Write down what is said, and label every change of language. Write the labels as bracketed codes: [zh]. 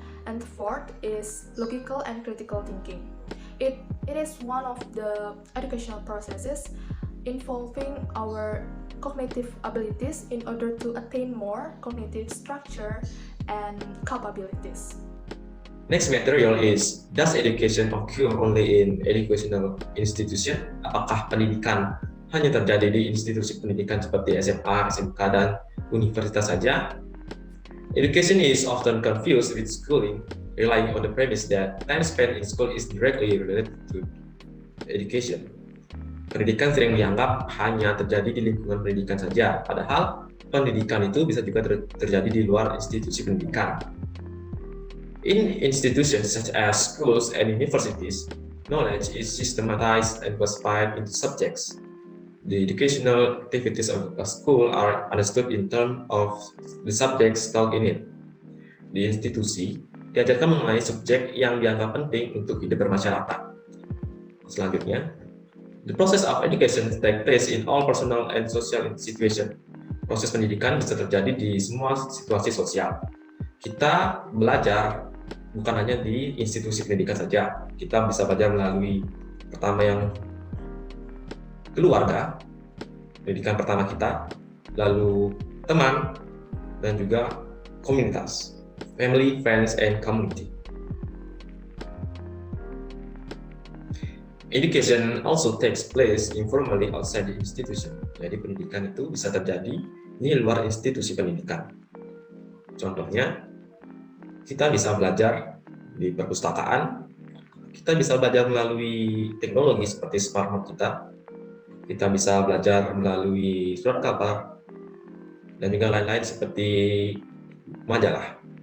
[en] And fourth is logical and critical thinking. It is one of the educational processes involving our cognitive abilities in order to attain more cognitive structure and capabilities. Next material is, does education occur only in educational institution? [id] Apakah pendidikan hanya terjadi di institusi pendidikan seperti SMA, SMK, dan universitas saja? [en] Education is often confused with schooling, relying on the premise that time spent in school is directly related to education. [id] Pendidikan sering dianggap hanya terjadi di lingkungan pendidikan saja, padahal pendidikan itu bisa juga terjadi di luar institusi pendidikan. [en] In institutions such as schools and universities, knowledge is systematized and classified into subjects. The educational activities of a school are understood in terms of the subjects taught in it. [id] Di institusi, diajarkan mengenai subjek yang dianggap penting untuk hidup bermasyarakat. Selanjutnya, [en] the process of education takes place in all personal and social situations. [id] Proses pendidikan bisa terjadi di semua situasi sosial. Kita belajar bukan hanya di institusi pendidikan saja. Kita bisa belajar melalui pertama yang keluarga, pendidikan pertama kita, lalu teman, dan juga komunitas, [en] family, friends, and community. Education also takes place informally outside the institution. [id] Jadi pendidikan itu bisa terjadi di luar institusi pendidikan. Contohnya, kita bisa belajar di perpustakaan, kita bisa belajar melalui teknologi seperti smartphone kita bisa belajar melalui surat kabar, dan juga lain-lain seperti majalah.